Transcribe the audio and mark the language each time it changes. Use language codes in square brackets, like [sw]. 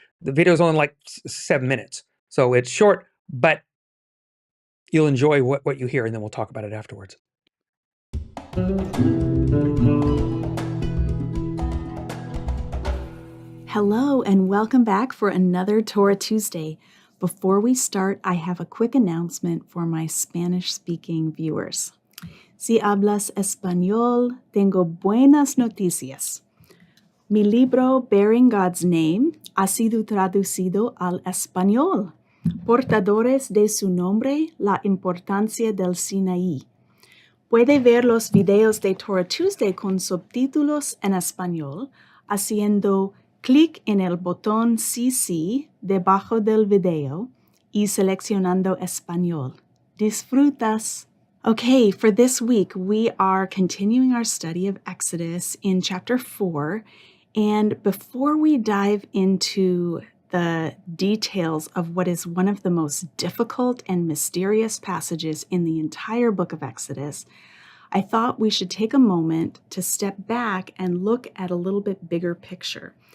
[en] The video is only like 7 minutes, so it's short, but you'll enjoy what you hear, and then we'll talk about it afterwards. Hello, and welcome back for another Torah Tuesday. Before we start, I have a quick announcement for my Spanish-speaking viewers. [es] Si hablas español, tengo buenas noticias. Mi libro, Bearing God's Name, ha sido traducido al español. Portadores de su nombre, la importancia del Sinaí. Puede ver los videos de Torah Tuesday con subtítulos en español haciendo clic en el botón CC debajo del video y seleccionando español. Disfrutas! [en] Okay, for this week, we are continuing our study of Exodus in chapter 4. And before we dive into the details of what is one of the most difficult and mysterious passages in the entire book of Exodus, I thought we should take a moment to step back and look at a little bit bigger picture.